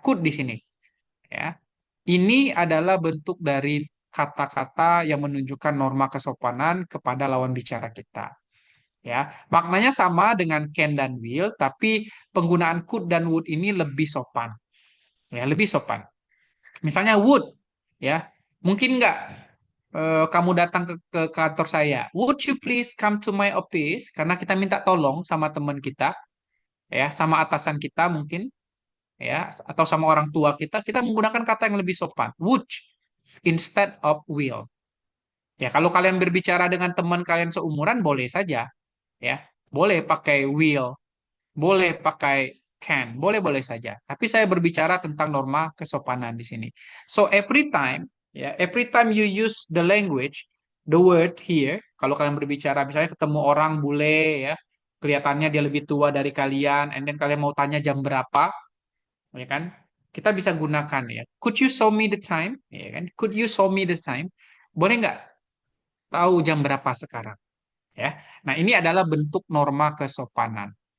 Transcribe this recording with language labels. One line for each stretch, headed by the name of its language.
Indonesian: Could di sini, ya. Ini adalah bentuk dari kata-kata yang menunjukkan norma kesopanan kepada lawan bicara kita. Ya, maknanya sama dengan can dan will, tapi penggunaan could dan would ini lebih sopan. Ya, lebih sopan. Misalnya would, ya, mungkin nggak kamu datang ke kantor saya?
English: Would you please come to my office?
Indonesian: Karena kita minta tolong sama teman kita, ya, sama atasan kita mungkin, ya, atau sama orang tua kita, kita menggunakan kata yang lebih sopan.
English: Would instead of will.
Indonesian: Ya, kalau kalian berbicara dengan teman kalian seumuran, boleh saja. Ya, boleh pakai will, boleh pakai can, boleh-boleh saja. Tapi saya berbicara tentang norma kesopanan di sini.
English: So, every time,
Indonesian: ya,
English: every time you use the language, the word here,
Indonesian: kalau kalian berbicara, misalnya ketemu orang bule, ya, kelihatannya dia lebih tua dari kalian,
English: and then
Indonesian: kalian mau tanya jam berapa, ya kan? Kita bisa gunakan ya.
English: Could you show me the time? Ya kan? Could you show me the time?
Indonesian: Boleh nggak tahu jam berapa sekarang? Ya. Nah, ini adalah bentuk norma kesopanan.